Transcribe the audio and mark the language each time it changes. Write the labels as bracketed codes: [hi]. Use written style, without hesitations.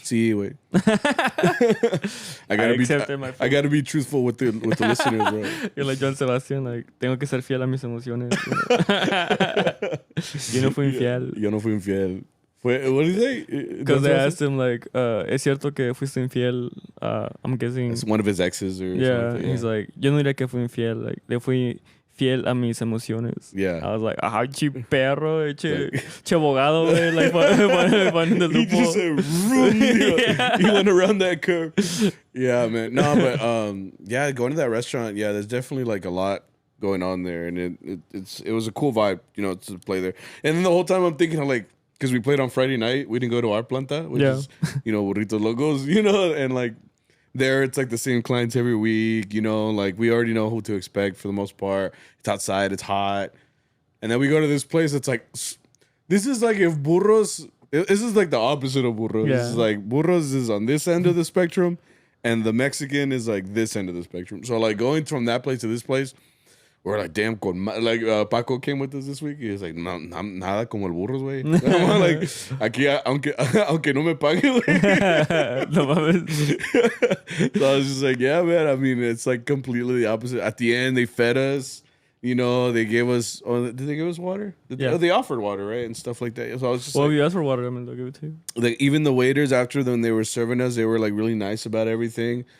[en] See, wait. I gotta be truthful with the listeners, bro. You're like John Sebastian, like [es] tengo que ser fiel a mis emociones. Yo no fui infiel. Yo no fui infiel. [en] What did he say? Because they asked him like, [es] ¿es cierto que fuiste infiel? [en] I'm guessing. It's one of his exes or something. Yeah, he's like, [es] yo no diría que fui infiel. Like, le fui fiel a mis emociones. [en] Yeah. I was like, [es] ah, che perro, che abogado, güey. [en] Like, finding the loophole. He just said, he went around that curve. Yeah, man. No, but yeah, going to that restaurant, yeah, there's definitely like a lot going on there, and it was a cool vibe, you know, to play there. And then the whole time I'm thinking of like, because we played on Friday night, we didn't go to our planta, which is, you know, Burrito Logos, you know, and like there it's like the same clients every week, you know, like we already know who to expect for the most part. It's outside, it's hot. And then we go to this place that's like, this is like if Burros, this is like the opposite of Burros. Yeah. This is like Burros is on this end of the spectrum and the Mexican is like this end of the spectrum. So like going from that place to this place, we're like, damn, like Paco came with us this week. He was like, [es] no, nada como el burros, güey. Like, aquí, aunque no me pague, güey. No mames. [en] So I was just like, yeah, man. I mean, it's like completely the opposite. At the end, they fed us. You know, they gave us. Oh, did they give us water? They offered water, right, and stuff like that. So I was just. Well, if you asked for water, I mean, they'll give it to you. Like even the waiters after when they were serving us, they were like really nice about everything.